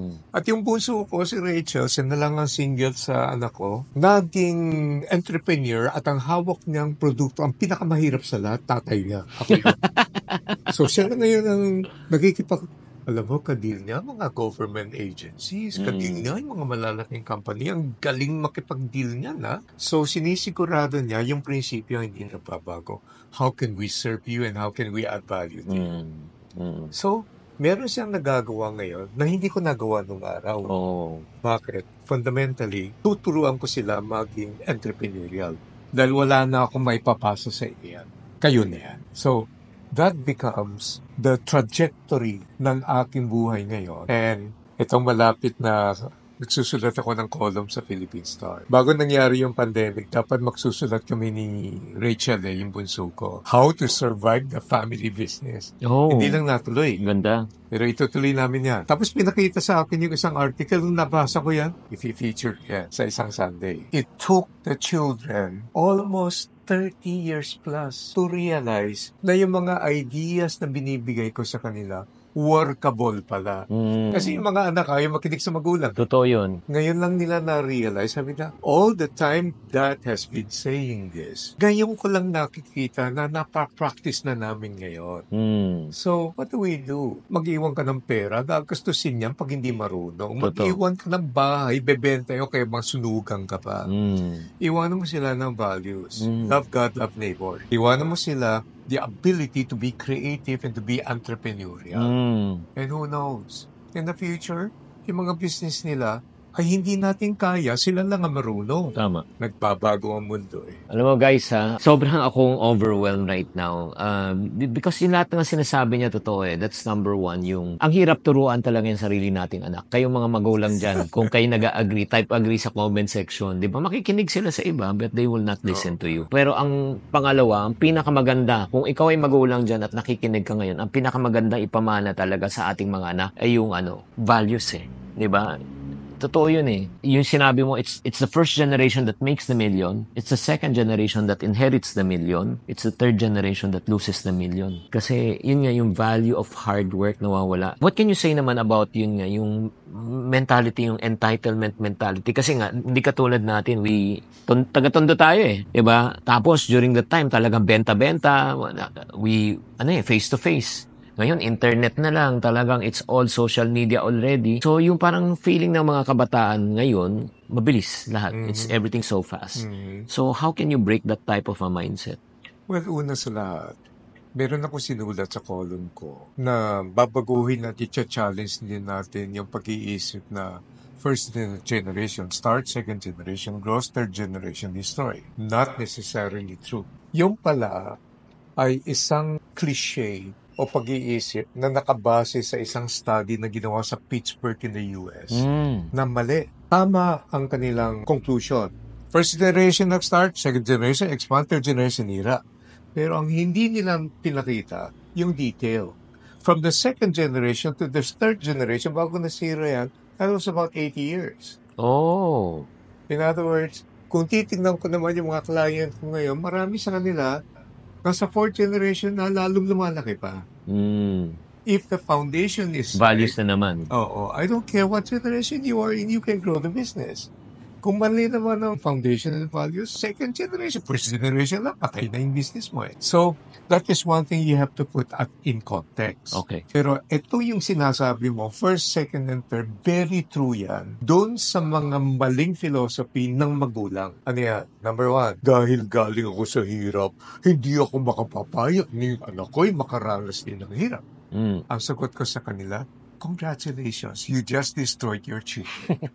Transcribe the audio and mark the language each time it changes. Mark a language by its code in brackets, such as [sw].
[tl] At yung bunso ko, si Rachel, siya na lang ang single sa anak ko, naging entrepreneur at ang hawak niyang produkto, ang pinakamahirap sa lahat, tatay niya. Ako yun. So, siya na ngayon ang Alam mo, kadil niya mga government agencies, kadil Mm. niya yung mga malalaking company, ang galing makipag-deal niya na. So, sinisigurado niya yung prinsipyo hindi nagbabago. [en] How can we serve you and how can we add value to you? Mm. Mm. [tl] So, meron siyang nagagawa ngayon na hindi ko nagawa nung araw. Oh. Bakit? Fundamentally, tuturuan ko sila maging entrepreneurial. Dahil wala na akong may papasa sa iyan. Kayo na yan. [en] So, that becomes the trajectory [tl] ng aking buhay ngayon. And itong malapit na nagsusulat ako ng column sa Philippine Star. Bago nangyari yung pandemic, dapat magsusulat kami ni Rachel, yung bunso ko. [en] How to survive the family business. Oh. [tl] Hindi lang natuloy. Ganda. Pero itutuloy namin yan. Tapos pinakita sa akin yung isang article, nung nabasa ko yan, i-feature yan sa isang Sunday. [en] It took the children almost 30 years plus to realize [tl] na yung mga ideas na binibigay ko sa kanila, workable pala. Kasi yung mga anak ayaw makinig sa magulang. Totoo yun. Ngayon lang nila na-realize, sabi na, [en] all the time Dad has been saying this. [tl] Ngayon ko lang nakikita na napapractice na namin ngayon. [en] So, what do we do? [tl] Mag-iwan ka ng pera, gagastusin yan pag hindi marunong. Mag-iwan ka ng bahay, bebenta yun, kaya masunugan ka pa. Iwanan mo sila ng values. [en] Love God, love neighbor. [tl] Iwanan mo sila [en] the ability to be creative and to be entrepreneurial. And who knows? [tl] In the future, yung mga business nila ay hindi natin kaya, sila lang ang marunong. Tama. Nagbabago ang mundo eh. Alam mo guys sobrang akong overwhelmed [en] right now. [tl] Because yung lahat ng sinasabi niya totoo eh. [en] That's number one. [tl] Yung, ang hirap turuan talaga yung sarili nating anak. Kayong mga magulang dyan, kung kayo nag-agree, type agree sa comment section. Di ba? Makikinig sila sa iba, [en] but they will not listen to you. [tl] Pero ang pangalawa, ang pinakamaganda, kung ikaw ay magulang dyan at nakikinig ka ngayon, ang pinakamaganda ipamana talaga sa ating mga anak ay yung values eh. Di ba? Totoo yun eh. Yung sinabi mo, [en] it's the first generation that makes the million. It's the second generation that inherits the million. It's the third generation that loses the million. [tl] Kasi yun nga yung [en] value of hard work nawawala. What can you say naman about yun nga, yung mentality, yung entitlement mentality? [tl] Kasi nga, hindi katulad natin, taga-tondo tayo eh. Diba? Tapos during the time, talagang benta-benta. Face-to-face. Ngayon, internet na lang. [en] Talagang it's all social media already. [tl] So, yung parang feeling ng mga kabataan ngayon, mabilis lahat. [en] It's everything so fast. So, how can you break that type of a mindset? [tl] Well, una sa lahat, meron ako sinulat sa column ko na babaguhin at i-challenge din natin yung pag-iisip na first generation start, second generation grows, third generation destroy. [en] Not necessarily true. [tl] Yung pala ay isang cliche o pag-iisip na nakabase sa isang study na ginawa sa Pittsburgh in the US na mali. Tama ang kanilang conclusion. First generation nag-start, second generation expand, third generation nira. Pero ang hindi nilang pinakita, yung detail. [en] From the second generation to the third generation, [tl] bago nasira yan, [en] that was about 80 years. Oh. [tl] In other words, kung titignan ko naman yung mga client ko ngayon, marami sa kanila nasa fourth generation na lalong lumalaki pa. [en] If the foundation is Values right, [tl] na naman. [en] I don't care what generation you are in, you can grow the business. Kung mali naman ang foundation and values, second generation, first generation lang, [tl] patay na yung business mo eh. [en] So, that is one thing you have to put in context. Okay. [tl] Pero ito yung sinasabi mo, first, second, and third, very true yan. Doon sa mga maling philosophy ng magulang. Ano yan? Number one, dahil galing ako sa hirap, hindi ako makapapayak ni anak ko'y makaranas din ng hirap. Ang sagot ko sa kanila, [en] congratulations, you just destroyed your children.